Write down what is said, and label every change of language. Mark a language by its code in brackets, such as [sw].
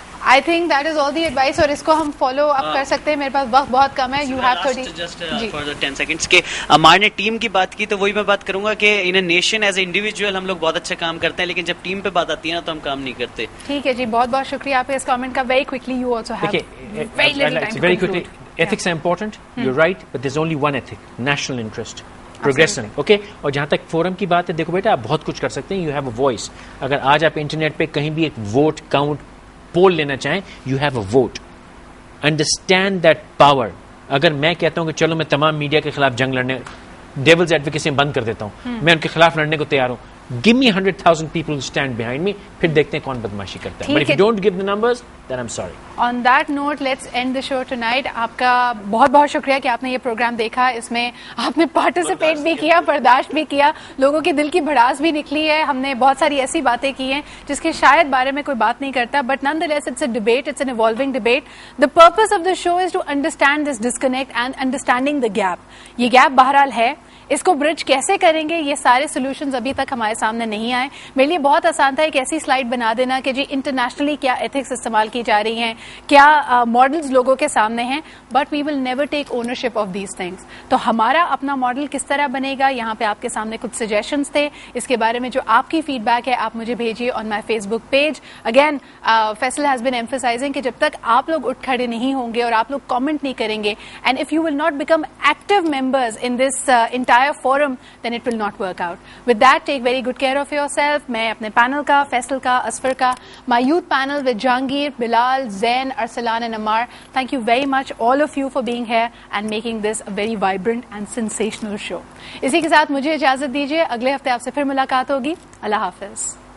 [en] I think that is all the advice, [ur] اور اس کو ہم فالو اپ کر سکتے ہیں. میرے پاس وقت بہت کم ہے. [en] you have 30 just for the 10 seconds [ur] کہ عمار نے ٹیم کی بات کی, تو وہی میں بات کروں گا کہ [en] in a nation as a individual [ur] ہم لوگ بہت اچھا کام کرتے ہیں, لیکن جب ٹیم پہ بات آتی ہے نا تو ہم کام نہیں کرتے. ٹھیک ہے جی, بہت بہت شکریہ آپ کے اس کامنٹ کا. [en] Very quickly you also have very little time. Very quickly, ethics are important, you're right, but there's only one ethic, national interest, progression. [ur] Okay, اور جہاں تک فورم کی بات ہے, دیکھو بیٹا آپ بہت کچھ کر سکتے ہیں. [en] You have a voice. [ur] اگر آج آپ انٹرنیٹ پہ کہیں بھی ایک ووٹ کاؤنٹ پول لینا چاہیں, [en] You have a vote. Understand that power. [ur] اگر میں کہتا ہوں کہ چلو میں تمام میڈیا کے خلاف جنگ لڑنے, ڈیولز ایڈوکیسی بند کر دیتا ہوں, میں ان کے خلاف لڑنے کو تیار ہوں, [en] give me 100,000 people who stand behind me, [ur] پھر دیکھتے ہیں کون بدماشی کرتا ہے. [en] But if you don't give the numbers, then I'm sorry. On that note, let's end the show tonight. [ur] آپ کا بہت بہت شکریہ کہ آپ نے یہ پروگرام دیکھا. اس میں آپ نے پارٹیسپیٹ بھی کیا, برداشت بھی کیا, لوگوں کے دل کی بھڑاس بھی نکلی ہے. ہم نے بہت ساری ایسی باتیں کی ہیں جس کے شاید بارے میں کوئی بات نہیں کرتا, [en] but nonetheless it's a debate, it's an evolving debate. The purpose of the show is to understand this disconnect and understanding the gap. [ur] یہ گیپ بہرحال ہے, اس کو برج کیسے کریں گے, یہ سارے سولوشنز ابھی تک ہمارے سامنے نہیں آئے. میرے لیے بہت آسان تھا ایک ایسی سلائڈ بنا دینا کہ جی انٹرنیشنلی کیا ایتھکس استعمال کی جا رہی ہیں, کیا ماڈلز لوگوں کے سامنے ہیں, [en] But we will never take ownership of these things. [ur] تو ہمارا اپنا ماڈل کس طرح بنے گا, یہاں پہ آپ کے سامنے کچھ سجیشنز تھے. اس کے بارے میں جو آپ کی فیڈ بیک ہے آپ مجھے بھیجیے [en] On my Facebook page. Again Faisal has been emphasising [ur] کہ جب تک آپ لوگ اٹھ کھڑے نہیں ہوں گے اور آپ لوگ کامنٹ نہیں کریں گے, [en] And if you will not become active members in this entire forum, then it will not work out. With that, take very good care of yourself. [ur] میں اپنے پینل کا, فیصل کا, اسفر کا, [en] my youth panel with [ur] Jahangir, Bilal, Zain, Arsalan and Ammar. [en] Thank you very much all of you for being here and making this a very vibrant and sensational show. [ur] اسی کے ساتھ مجھے اجازت دیجیے, اگلے ہفتے آپ سے پھر ملاقات ہوگی. اللہ حافظ.